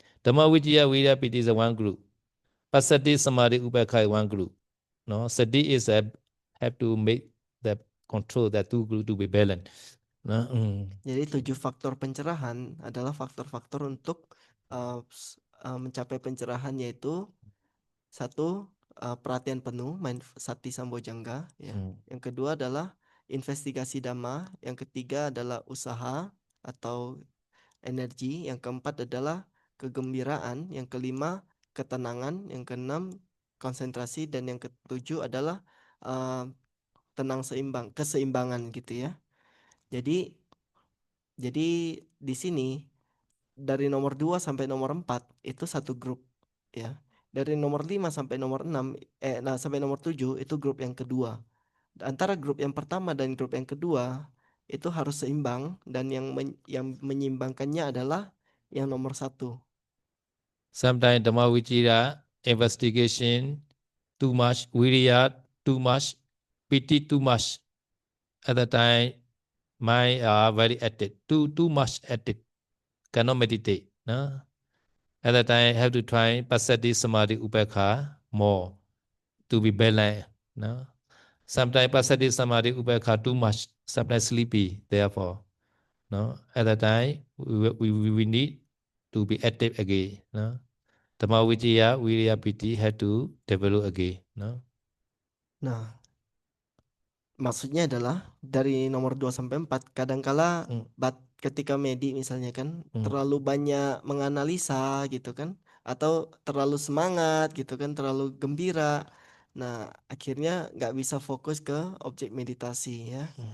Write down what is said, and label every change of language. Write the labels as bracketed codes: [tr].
[en] Dhamma Vijaya, Viriya, Piti is a one group. Pasati, Samadhi, Upekha is one group. No, Sati is have to make the control that two group to be balanced. No? [id] Jadi 7 faktor pencerahan adalah faktor-faktor untuk mencapai pencerahan yaitu satu perhatian penuh, sati sambojangga ya. Yang kedua adalah investigasi dhamma, yang ketiga adalah usaha atau energi, yang keempat adalah kegembiraan, yang kelima ketenangan, yang keenam konsentrasi dan yang ketujuh adalah uh, keseimbangan gitu ya. Jadi di sini dari nomor 2 sampai nomor 4 itu satu grup ya. Dari nomor 5 sampai nomor 6 sampai nomor 7 itu grup yang kedua. Antara grup yang pertama dan grup yang kedua itu harus seimbang dan yang menyeimbangkannya adalah yang nomor 1. [en] Sometimes Dhamma Vijaya, investigation, too much, Viriya, too much, Piti, too much. At the time, mind are very active, too much active, cannot meditate. No? At that time, have to try Pasati, Samadhi, Upekha more to be balanced. No? Sometimes Pasati, Samadhi, Upekha too much, sometimes sleepy, therefore. No? At that time, we need to be active again. No? Dhamma Vijaya, Viriya, Piti had to develop again. No? [id] Nah, maksudnya adalah dari nomor 2 sampai 4 kadangkala ketika medi misalnya kan terlalu banyak menganalisa gitu kan atau terlalu semangat gitu kan terlalu gembira. Nah, akhirnya nggak bisa fokus ke objek meditasi ya.